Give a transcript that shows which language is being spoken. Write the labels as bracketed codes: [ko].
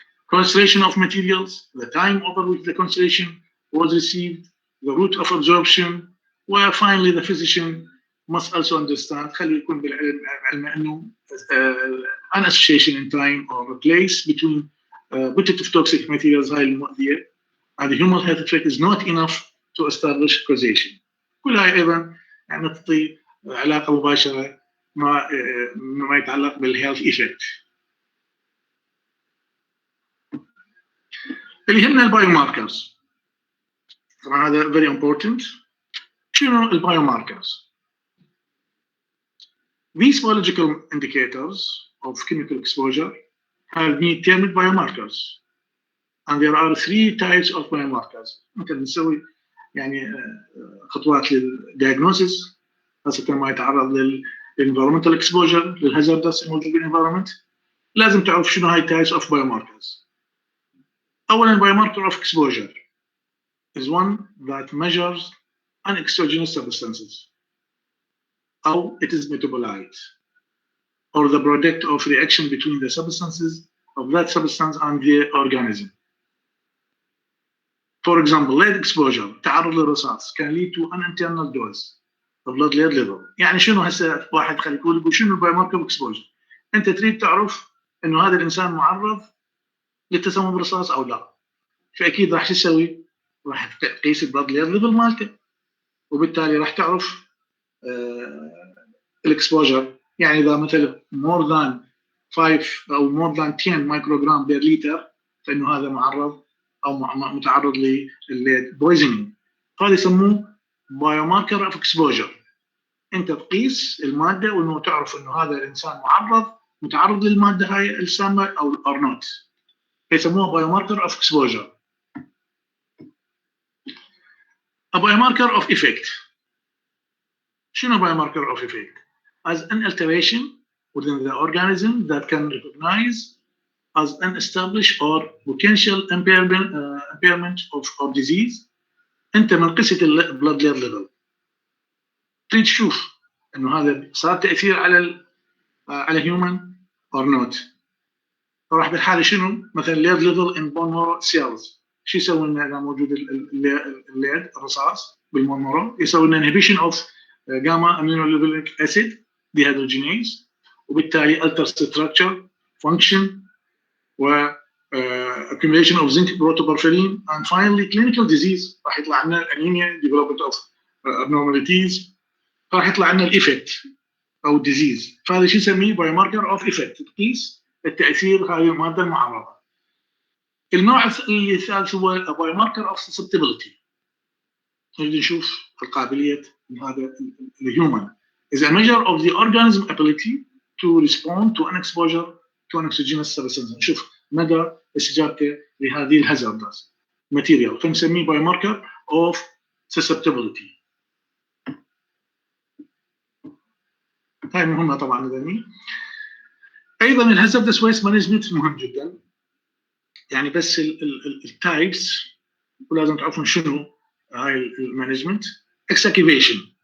[en] concentration of materials, the time over which the concentration was received, the route of absorption, where finally the physician must also understand [ar] خلي يكون بالعلم انه [en] an association in time or place between putative toxic materials [ar] هاي المؤذية [en] and the human health effect is not enough to establish causation. [ar] كل هاي ايضا يعني تعطي علاقه مباشره ما يتعلق بالهيلث ايفكت. اللي يهمنا البايو ماركرز. طبعا هذا [en] very important. [ar] شنو [en] البايو ماركرز؟ These biological indicators of chemical exposure have been termed biomarkers, and there are 3 types of biomarkers. [ar] ممكن نسوي يعني خطوات للدياجنوسيس خاصة ما يتعرض للenvironmental exposure للهازاردس الموجود بالenvironment. لازم تعرف شنو هاي [en] types of biomarkers. أولاً biomarker of exposure is one that measures an exogenous substances, أو it is metabolite, or the product of reaction between the substances of that substance and the organism. For example, lead exposure, [ar] تعرض للرصاص, [en] can lead to an internal dose. blood lead level. [ar] يعني شنو هسه واحد خلي يقول شنو البايو ماركر اكسبوجر؟ انت تريد تعرف انه هذا الانسان معرض للتسمم بالرصاص او لا، فاكيد راح تسوي؟ راح تقيس البلد ليد ليفل مالته، وبالتالي راح تعرف الاكسبوجر. يعني اذا مثلا [en] more than 5 [ar] او [en] more than 10 microgram per litre, [ar] فانه هذا معرض او متعرض للليد بويزنينج. هذا يسموه بايو ماركر اوف اكسبوجر. انت تقيس الماده وانه تعرف انه هذا الانسان متعرض للماده هاي السامه او [en] or not, [ar] فيسموها بايو ماركر اوف اكسبوجر. [en] A biomarker of effect. [ar] شنو [en] biomarker of effect? As an alteration within the organism that can recognize as an established or potential impairment of disease. [ar] انت من قصه البلد ليد ليفل تريد تشوف انه هذا صار تاثير على [en] Human or not. [ar] فراح بالحاله شنو؟ مثلا ليد ليفل ان بون مارو سيلز، شو يسوي لنا اذا موجود الليد الرصاص بالمونورو؟ يسوي لنا انهبيشن اوف جاما امينوليفيك اسيد ديهيدروجينيز، وبالتالي [en] alter structure function [ar] و [en] accumulation of zinc protoporphyrin and finally clinical disease. [ar] راح يطلع لنا الانيميا [en] development of abnormalities، [ar] راح يطلع لنا الايفكت او الديزيز. فهذا شو نسميه بايو ماركر اوف ايفكت، تقيس التاثير هذه الماده المعرضه. النوع الثالث هو بايو ماركر اوف سسبتبيليتي. نريد نشوف القابليه هذا [en] الهيومن is a measure of the organism ability to respond to an exposure to an exogenous substance. [ar] نشوف مدى استجابته لهذه الهازاردز ماتيريال، فنسميه بايو ماركر اوف susceptibility. هاي مهمه طبعا لدني. ايضا الهازاردس ويست مانجمنت مهم جدا، يعني بس التايبس ولازم تعرفون شنو هاي المانجمنت. اكسكيفيشن.